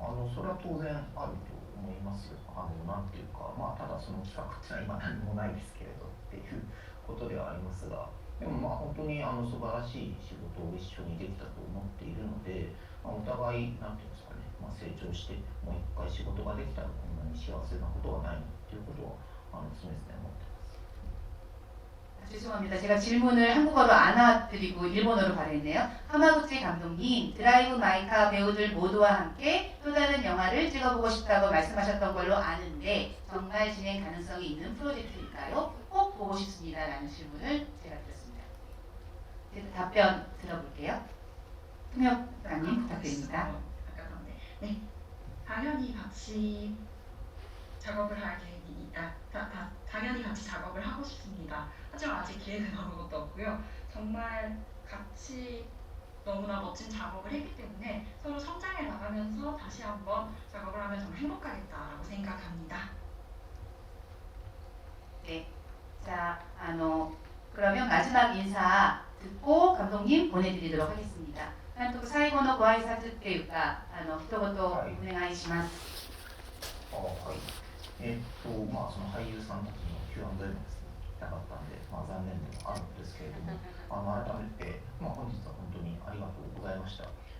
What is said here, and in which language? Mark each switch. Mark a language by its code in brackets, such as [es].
[ja] それは当然あると思いますよ。なんていうか、ただその企画っていうのは今何もないですけれどっていうことではありますが、でも本当に素晴らしい仕事を一緒にできたと思っているので、お互いなんていうんですかね、成長してもう一回仕事ができたらこんなに幸せなことはないということは常々思ってます。 [ko] 죄송합니다. 제가 질문을 한국어로 안 와드리고 일본어로 발했네요. 하마구치 감독님, 드라이브 마이카 배우들 모두와 함께 또 다른 영화를 찍어보고 싶다고 말씀하셨던 걸로 아는데 정말 진행 가능성이 있는 프로젝트일까요? 꼭 보고 싶습니다라는 질문을 제가 드렸습니다. 그래서 답변 들어볼게요. 통역관님 부탁드립니다. 네, 당연히 같이 작업을 할 계획이 당연히 같이 작업을 하고 싶습니다. 하지만 아직 계획은 아무것도 없고요. 정말 같이 너무나 멋진 작업을 했기 때문에 서로 성장해 나가면서 다시 한번 작업을 하면 정말 행복하겠다라고 생각합니다. 네, 자, 그러면 마지막 인사 듣고 감독님 보내드리도록 하겠습니다. [ja] 監督最後のご挨拶っていうか一言お願いします。はい。その俳優さんたちの Q&A もですね、聞きたかったんで、残念でもあるんですけれども、改めて、本日は本当にありがとうございました。